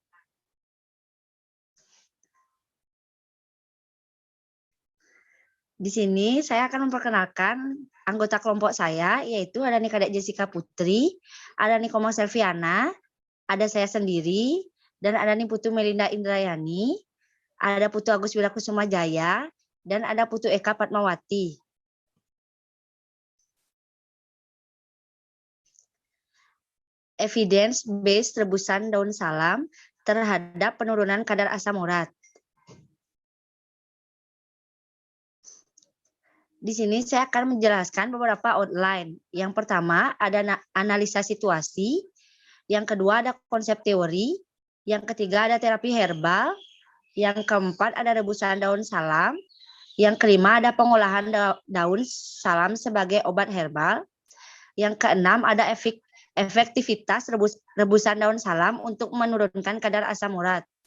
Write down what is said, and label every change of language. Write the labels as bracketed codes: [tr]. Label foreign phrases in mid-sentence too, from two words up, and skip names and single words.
[id] Di sini saya akan memperkenalkan anggota kelompok saya, yaitu ada nih Kadek Jessica Putri, ada nih Komang Selviana, ada saya sendiri, dan ada nih Putu Melinda Indrayani, ada Putu Agus Wilakusuma Jaya, dan ada Putu Eka Padmawati. Evidence-based rebusan daun salam terhadap penurunan kadar asam urat. Di sini saya akan menjelaskan beberapa outline. Yang pertama ada analisa situasi, yang kedua ada konsep teori, yang ketiga ada terapi herbal, yang keempat ada rebusan daun salam, yang kelima ada pengolahan daun salam sebagai obat herbal, yang keenam ada efektivitas rebusan daun salam untuk menurunkan kadar asam urat.